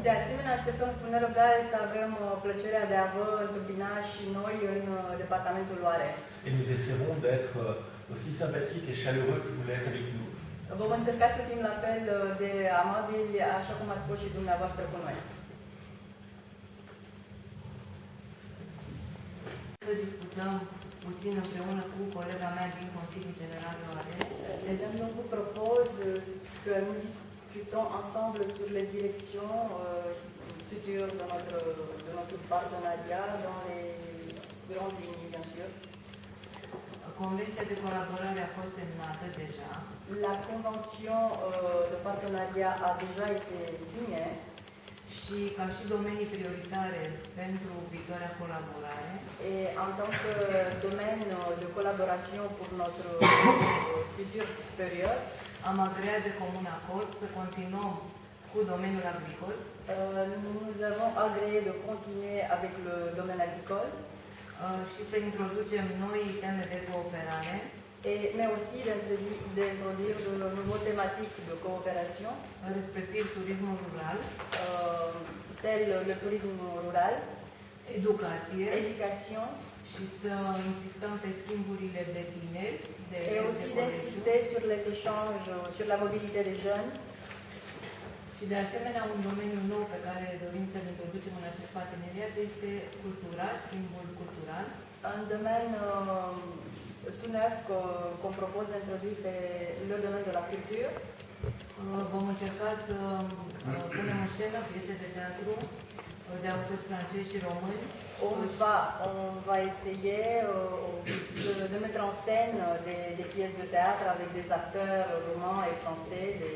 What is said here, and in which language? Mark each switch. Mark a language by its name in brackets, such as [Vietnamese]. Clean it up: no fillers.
[Romanian] De asemenea, așteptăm cu nerăbdare să avem plăcerea de a vă întâmpina și noi în departamentul Loare. [French] Et nous essaierons d'être aussi sympathiques et chaleureux que vous l'êtes avec nous. [Romanian] Vom încerca să fim la fel de amabili, așa cum ați fost și dumneavoastră cu noi. Să discutăm puțin împreună cu colega mea din Consiliul General Loare. [French] Les hommes donc vous proposent que nous discutons ensemble sur les directions futures de notre partenariat dans les grandes lignes, bien sûr. [Romanian] Convenția de colaborare a fost semnată deja [French] La convention de partenariat a déjà été signée [Romanian] și ca și domenii prioritare pentru viitoarea colaborare, [French] et en tant que domaine de collaboration pour notre future période, [Romanian] am agreat de comun acord să continuăm cu domeniul agricol [French] nous avons agréé de continuer avec le domaine agricole, [Romanian] și să introducem noi teme de cooperare, [French] mais aussi d'introduire de nouveaux thématiques de coopération, [Romanian] respectiv turismul rural, [French] tels le tourisme rural, [Romanian] educație [French] éducation, [Romanian] și să insistăm pe schimburile de tineri, [French] et aussi d'insister sur les échanges, sur la mobilité des jeunes. [Romanian] Și de asemenea, un domeniu nou pe care dorim să-l introducem în acest parteneriat este cultura, schimbul cultural. [French] Un domaine tout neuf qu'on propose d'introduire, c'est le domaine de la culture. [Romanian] Vom încerca să punem în scenă piese de teatru de autori francezi și români. [French] On va essayer de mettre en scène des pièces de théâtre avec des acteurs roumains et français,